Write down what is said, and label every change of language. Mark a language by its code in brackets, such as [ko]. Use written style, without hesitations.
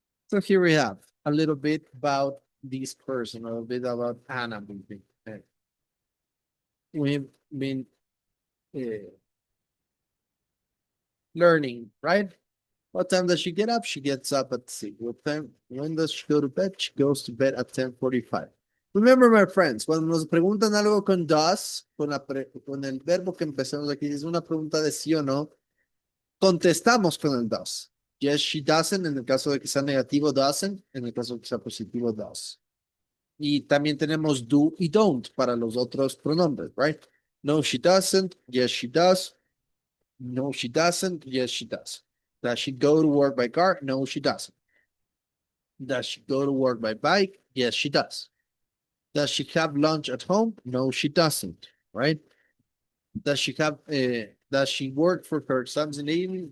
[en] So here we have a little bit about this person, a little bit about Anna. We've been learning, right? What time does she get up? She gets up at 6. What time? When does she go to bed? She goes to bed at 10:45. Remember, my friends, [es] cuando nos preguntan algo con does, con el verbo que empezamos aquí, es una pregunta de sí o no, contestamos con el does. [en] Yes, she doesn't, [es] en el caso de que sea negativo, doesn't, en el caso de que sea positivo, does. Y también tenemos do y don't para los otros pronombres, [en] right? No, she doesn't. Yes, she does. No, she doesn't. Yes, she does. Does she go to work by car? No, she doesn't. Does she go to work by bike? Yes, she does. Does she have lunch at home? No, she doesn't. Right? Does she work for her sons in the evening?